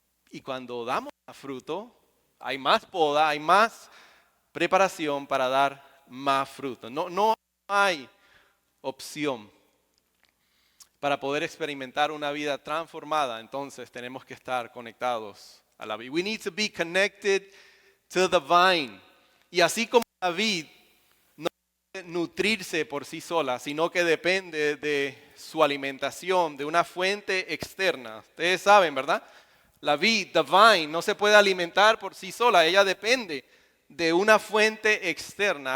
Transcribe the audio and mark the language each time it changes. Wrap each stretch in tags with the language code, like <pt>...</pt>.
<es>Y cuando damos fruto, hay más poda, hay más preparación para dar más fruto. No hay opción. Para poder experimentar una vida transformada, entonces tenemos que estar conectados a la vid.</es> <en>We need to be connected to the vine.</en> <es>Y así como la vid no puede nutrirse por sí sola, sino que depende de su alimentación, de una fuente externa. Ustedes saben, ¿verdad? La vid,</es> <en>the vine,</en> <es>no se puede alimentar por sí sola, ella depende de una fuente externa.</es>